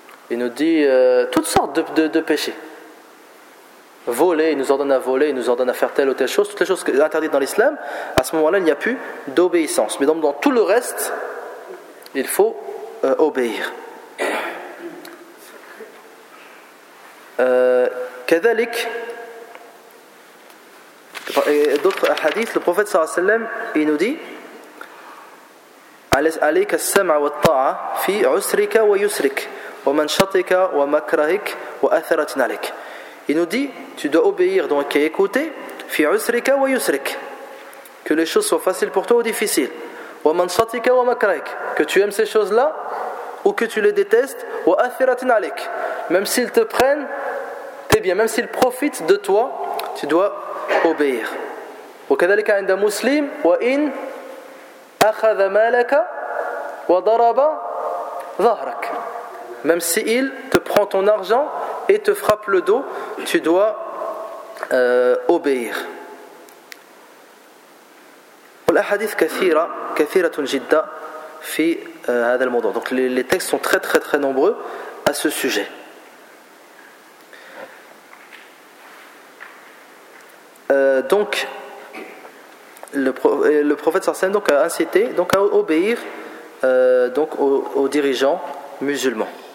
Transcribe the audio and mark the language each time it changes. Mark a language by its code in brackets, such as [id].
[fr] Il nous dit toutes sortes de péchés. Voler, il nous ordonne à voler, il nous ordonne à faire telle ou telle chose, toutes les choses interdites dans l'islam, à ce moment-là, il n'y a plus d'obéissance. Mais donc, dans tout le reste, il faut obéir. كذلك d'autres hadiths, le prophète sallallahu alayhi wa sallam, il nous dit [ar] عليك السمع والطاعة في عسرك ويسرك ومن شطك ومكرهك وأثرة عليك. [fr] Il nous dit, tu dois obéir, donc écouter, [ar] في عسرك ويسرك, [fr] que les choses soient faciles pour toi ou difficiles. [ar] ومن شطك ومكرهك, [fr] que tu aimes ces choses-là ou que tu les détestes. [ar] وأثرة عليك, [fr] même s'ils te prennent tes biens, même s'ils profitent de toi, tu dois obéir. [ar] وكذلك عند مسلم وإن أخذ مالك وضرب ظهرك. [fr] Même si il te prend ton argent et te frappe le dos, tu dois obéir. [ar] والأحاديث كثيرة كثيرة جدا في هذا الموضوع. [fr] Donc les textes sont très très très nombreux à ce sujet. Donc le prophète Sarsen donc a incité donc à obéir donc aux dirigeants musulmans.